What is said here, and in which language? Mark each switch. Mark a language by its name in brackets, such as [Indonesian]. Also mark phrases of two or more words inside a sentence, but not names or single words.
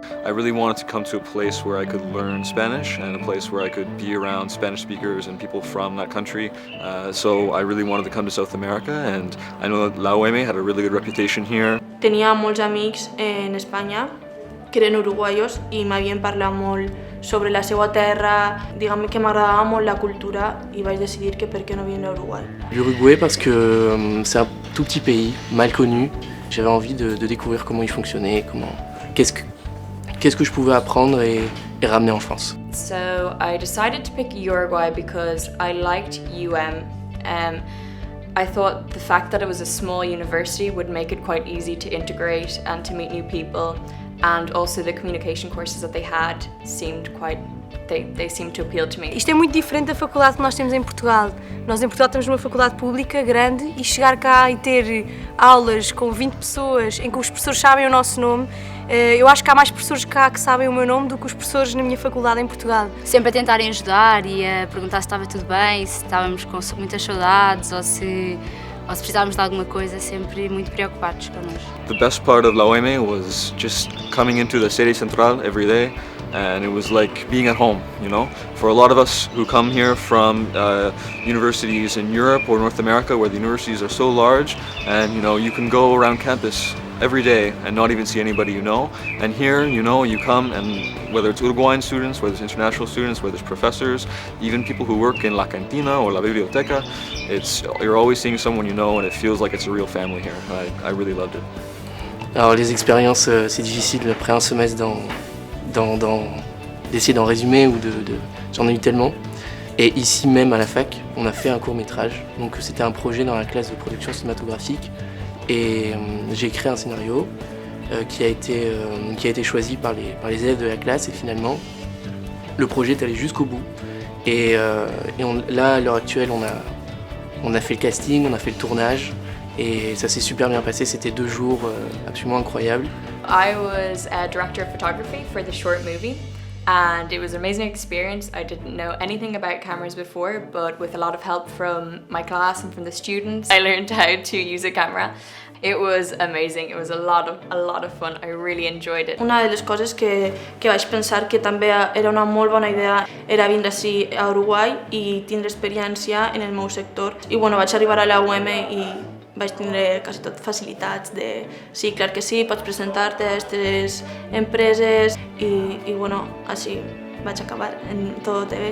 [English] really wanted to come to a place where I could learn Spanish and a place where I could be around Spanish speakers and people from that country. So I really wanted to come to South America, and I know that la UM had a really good reputation here. [Catalan] Tenia molts amics en Espanya que eren uruguaios i m'havien parlat molt sobre la seva terra, diguem que m'agradava molt la cultura i vaig decidir que per què no vindre a Uruguai. [French] L'Uruguay parce que c'est un tout petit pays, mal connu. J'avais envie de découvrir comment il fonctionnait, qu'est-ce que je pouvais apprendre et ramener en France. [English] So I decided to pick Uruguay because I liked UM. I thought the fact that it was a small university would make it quite easy to integrate and to meet new people, and also the communication courses that they had seemed they seemed to appeal to me. [Portuguese] Isto é muito diferente da faculdade que nós temos em Portugal. Nós em Portugal temos uma faculdade pública grande e chegar cá e ter aulas com 20 pessoas em que os professores sabem o nosso nome, eu acho que há mais professores cá que sabem o meu nome do que os professores na minha faculdade em Portugal. Sempre a tentarem ajudar e a perguntar se estava tudo bem, se estávamos com muitas saudades ou se precisávamos de alguma coisa, sempre muito preocupados connosco. [English] The best part of la UM was just coming into the Sede Central every day, and it was like being at home, you know? For a lot of us who come here from universities in Europe or North America where the universities are so large, and you can go around campus every day and not even see anybody you know. And here, you come, and whether it's Uruguayan students, whether it's international students, whether it's professors, even people who work in [Spanish] la cantina [English] or [Spanish] la biblioteca, [English] you're always seeing someone you know, and it feels like it's a real family here. I really loved it. [French] Alors les expériences, c'est difficile après un semestre d'essayer d'en résumer j'en ai eu tellement. Et ici même à la fac, on a fait un court-métrage. Donc c'était un projet dans la classe de production cinématographique. Et j'ai créé un scénario qui a été choisi par les élèves de la classe, et finalement le projet est allé jusqu'au bout. Et là, à l'heure actuelle, on a fait le casting, on a fait le tournage, et ça s'est super bien passé. C'était 2 jours absolument incroyables. [English] I was a director of photography for the short movie, and it was an amazing experience. I didn't know anything about cameras before, but with a lot of help from my class and from the students, I learned how to use a camera. It was amazing. It was a lot of fun. I really enjoyed it. [Catalan] Una de les coses que vaig pensar que també era una molt bona idea era vindre ací a Uruguai i tindre experiència en el meu sector. I vaig arribar a la UM i vaig tindre quasi tot facilitats de sí, clar que sí, pots presentar-te a aquestes empreses i així vaig acabar em Todo TV.